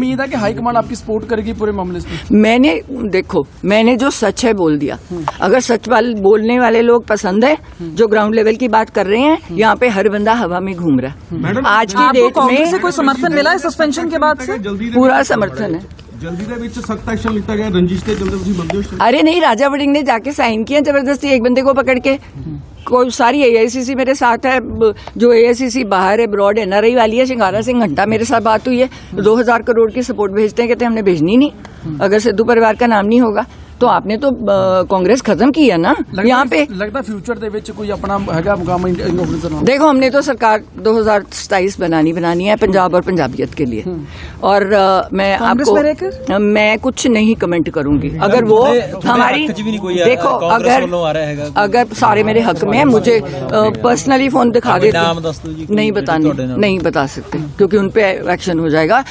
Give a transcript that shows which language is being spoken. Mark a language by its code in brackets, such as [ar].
[hi] उम्मीद है कि हाईकमान आपकी सपोर्ट करेगी पूरे मामले में। मैंने जो सच है बोल दिया। अगर सच बोलने वाले लोग पसंद है, जो ग्राउंड लेवल की बात कर रहे हैं, यहाँ पे हर बंदा हवा में घूम रहा है। आज की डेट कांग्रेस से में कोई समर्थन मिला है सस्पेंशन के बाद से? पूरा समर्थन है। [pa] ਜਲਦੀ ਦੇ ਵਿੱਚ ਸਖਤ ਐਕਸ਼ਨ ਲਿੱਤਾ ਗਿਆ, ਰੰਜਿਸ਼ ਤੇ ਜਲਦੀ ਤੁਸੀਂ ਬੰਦੇ ਹੋ। [hi] अरे नहीं, राजा वड़िंग ने जाके साइन किया जबरदस्ती एक बंदे को पकड़ के। कोई सारी AICC मेरे साथ है, जो AICC बाहर है, ब्रॉड NRI वाली है, शिंगारा सिंह घंटा मेरे साथ बात हुई है, 2000 करोड़ की सपोर्ट भेजते हैं, कहते हैं हमने भेजनी नहीं अगर सिद्धू परिवार का नाम नहीं होगा। तो आपने तो कांग्रेस खत्म की है ना यहाँ पे। लगता फ्यूचर [pa] ਦੇ ਵਿੱਚ ਕੋਈ ਆਪਣਾ ਹੈਗਾ [hi] मुकाम कांग्रेस [pa] ਦਾ? [hi] देखो हमने तो सरकार 2027 बनानी है पंजाब और पंजाबियत के लिए, और मैं आपको मैं कुछ नहीं कमेंट करूंगी। अगर वो हमारी देखो अगर सारे मेरे हक में है, मुझे पर्सनली फोन दिखा देते, नहीं बता सकते क्योंकि उन पे एक्शन हो जाएगा।